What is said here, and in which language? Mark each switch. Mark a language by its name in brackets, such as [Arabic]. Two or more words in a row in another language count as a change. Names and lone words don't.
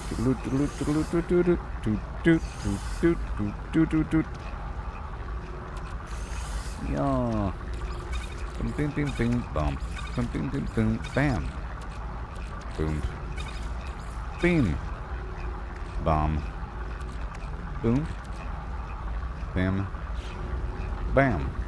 [English] Yeah. Bing, bing, bing, bing, bum. Bing, bing, bing, bing, bam. Boom. Beam. Bomb. Boom. Bam. Bam.